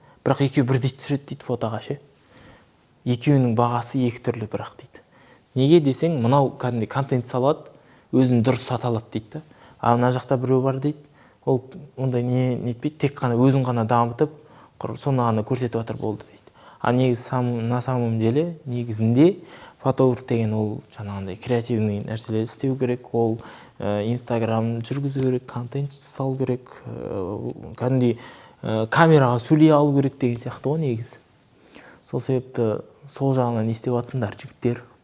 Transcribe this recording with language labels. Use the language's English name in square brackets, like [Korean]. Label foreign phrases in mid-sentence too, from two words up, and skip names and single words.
[Kazakh] Бірақ екеуі бірдей түсіреді дейді фотоға ше. Екеуінің бағасы екі түрлі бірақ дейді. Неге десең, мынау кәдімгідей контент салады, өзін дұрыс сата алады дейді да. Мына жақта біреу бар дейді. Ол ондай не етпейді, тек қана өзін ғана дамытып, соны ғана көрсетіп жатыр болды дейді. Негізі [Russian] на самом деле [Kazakh] негізінде фотограф деген ол жаңағындай креативный нәрселер істеу керек, ол Инстаграм жүргізу керек, контент салу керек, кәдімгідей камераға сөйлей алу керек деген сияқты ғой негізі. Сол себепті сол жағынан не істеп жатсыңдар жігіттер?